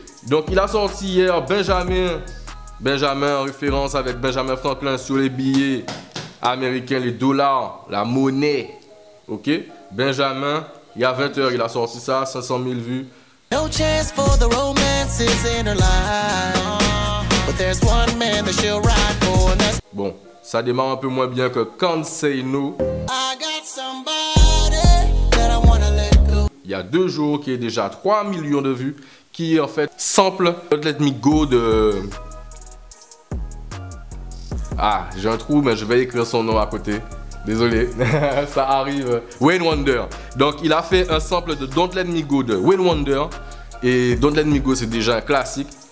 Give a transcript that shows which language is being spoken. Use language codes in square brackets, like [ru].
[fr] Donc il a sorti hier Benjamin en référence avec Benjamin Franklin sur les billets américains, les dollars, la monnaie. Ok, Benjamin, il y a 20 h, il a sorti ça, 500 000 vues. [en] no chance for the romances in her life. But there's one man that she'll ride for, and that's... [fr] Bon, ça démarre un peu moins bien que Can't Say No. [en] I got somebody that I wanna let go. [fr] Il y a 2 jours qui est déjà 3 millions de vues, qui est en fait sample Don't Let Me Go de... Ah, j'ai un trou, mais je vais écrire son nom à côté. Désolé, ça arrive. Wayne Wonder. Donc, il a fait un sample de Don't Let Me Go de Wayne Wonder. Et Don't Let Me Go, c'est déjà un classique.